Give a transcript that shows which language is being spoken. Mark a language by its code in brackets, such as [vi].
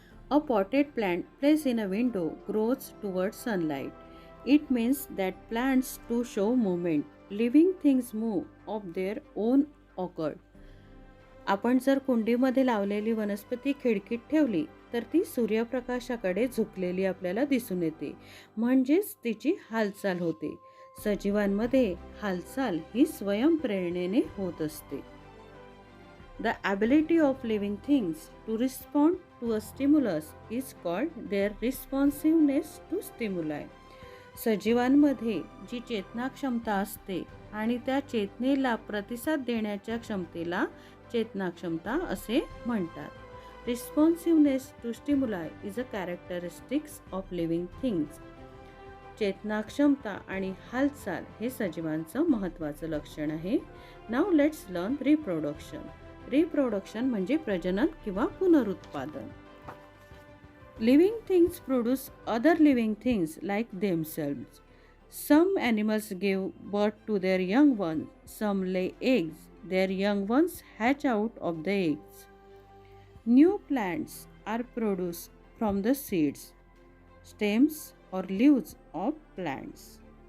[en] A potted plant placed in a window grows towards sunlight. It means that plants too show movement. Living things move of their own accord. [mr] आपण जर कुंडीमध्ये लावलेली वनस्पती खिडकीत ठेवली तर ती सूर्यप्रकाशाकडे झुकलेली आपल्याला दिसून येते, म्हणजेच तिची हालचाल होते. सजीवांमध्ये हालचाल ही स्वयंप्रेरणेने होत असते. [en] The ability of living things to respond to a stimulus is called their responsiveness to stimuli. [mr] सजीवांमध्ये जी चेतना क्षमता असते आणि त्या चेतनेला प्रतिसाद देण्याच्या क्षमतेला चेतना क्षमता असे म्हणतात. [en] Responsiveness to stimuli is a characteristics of living things. [mr] चेतना क्षमता आणि हालचाल हे सजीवांचं महत्त्वाचं लक्षण आहे. [en] Now let's learn reproduction. Reproduction [mr] म्हणजे प्रजनन किंवा पुनरुत्पादन. [en] Living things produce other living things like themselves. Some animals give birth to their young ones. Some lay eggs. Their young ones hatch out of the eggs. New plants are produced from the seeds, stems, or leaves of plants.